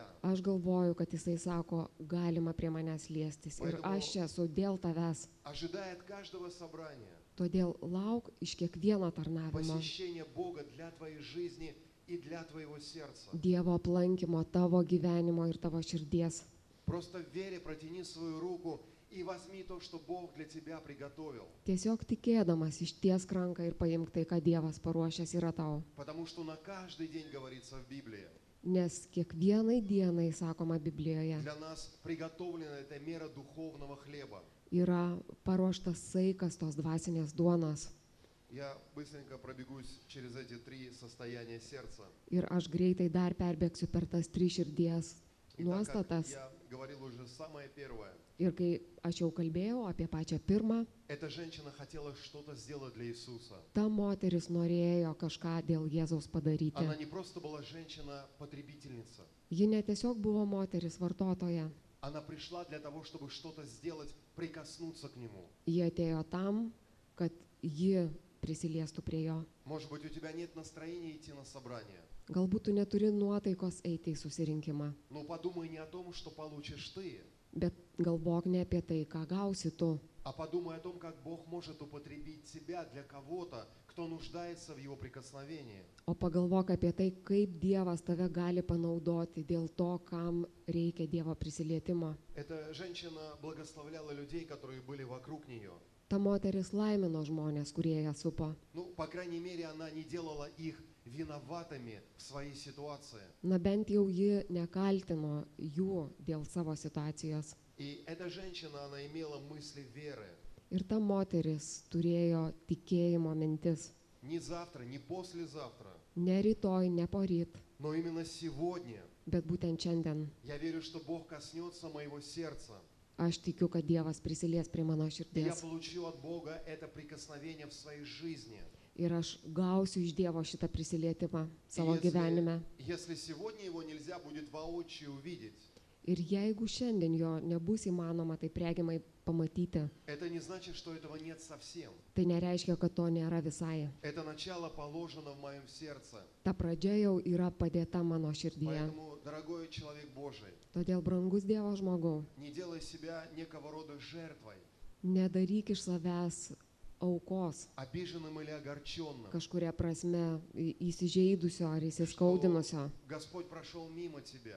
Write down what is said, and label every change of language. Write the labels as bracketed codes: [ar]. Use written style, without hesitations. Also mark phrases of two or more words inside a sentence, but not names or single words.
[lt] aš galvoju, kad jisai sako, galima prie manęs liestis ir aš čia esu dėl tavęs. [ru] Ожидая от каждого собрания [lt] Todėl lauk iš kiekvieno tarnavimo [ru] посещения Бога для твоей жизни и для твоего сердца. [lt] Dievo aplankymo tavo gyvenimo ir tavo širdies. [ru] Просто в вере протяни свою руку и возьми то, что Бог для тебя приготовил. [lt] Tiesiog tikėdamas ištiesk ranką ir paimk tai, ką Dievas paruošęs yra tau. [ru] Потому что на каждый день говорится в Библии. [lt] Nes kiekvienai dienai, sakoma Biblijoje, [ru] Для нас приготовлена эта мера духовного хлеба. [lt] yra paruoštas saikas tos dvasinės duonos. [ru] Я быстренько пробегусь через эти три состояния сердца. [lt] Ir aš greitai dar perbėgsiu per tas tris širdies [ru] И так как [lt] nuostatas. [ru] я говорил уже, самое первое. [lt] Ir kai aš jau kalbėjau apie pačią pirmą, [ru] Эта женщина хотела что-то сделать для Иисуса. [lt] ta moteris norėjo kažką dėl Jėzaus padaryti. [ru] Она не просто была женщина-потребительница. [lt] Ji ne tiesiog buvo moteris vartotoja. [ru] Она пришла для того, чтобы что-то сделать, прикоснуться к Нему. [lt] Ji atėjo tam, kad ji prisiliestų prie jo. [ru] Может быть, у тебя нет настроения идти на собрание. [lt] Galbūt tu neturi nuotaikos eiti į susirinkimą, [ru] Но подумай не о том, что получишь ты, [lt] bet galvok ne apie tai, ką gausi tu, [ru] а подумай о том, как Бог может употребить тебя для кого-то, кто нуждается в Его прикосновении. [lt] o pagalvok apie tai, kaip Dievas tave gali panaudoti dėl to, kam reikia Dievo prisilietimo. [ru] Эта женщина благословляла людей, которые были вокруг нее. [lt] Ta moteris laimino žmonės, kurie ją supo. [ru] Ну, по крайней мере, она не делала их виноватыми в своей ситуации. [lt] Na bent jau ji nekaltino jų dėl savo situacijos. [ru] И эта женщина, она имела мысли веры. [lt] Ir ta moteris turėjo tikėjimo mintis. [ru] Не завтра, не послезавтра, [lt] Ne rytoj, ne poryt, [ru] но именно сегодня. [lt] bet būtent šiandien. [ru] Я верю, что Бог коснется моего сердца. [lt] Aš tikiu, kad Dievas prisilies prie mano [ru] И я [lt] širdies. [ru] получу от Бога это прикосновение в своей жизни. [lt] Ir aš gausiu iš Dievo šitą prisilietimą [ru] И [lt] savo gyvenime. [ru] если сегодня его нельзя будет воочию увидеть, [lt] Ir jeigu šiandien jo nebus įmanoma taip regimai pamatyti, [ru] это не значит, что этого нет совсем. [lt] tai nereiškia, kad to nėra visai. [ru] Это начало положено в моем сердце. [lt] Ta pradžia jau yra padėta mano širdyje. [ru] Поэтому, дорогой человек Божий, [lt] Todėl, brangus Dievo žmogau, [ru] не делай себя некого рода жертвой, [lt] nedaryk iš savęs aukos [ru] обиженным или огорченным. [lt] kažkuria prasme įsižeidusio ar įsiskaudinusio, [ru] Господь прошел мимо тебя,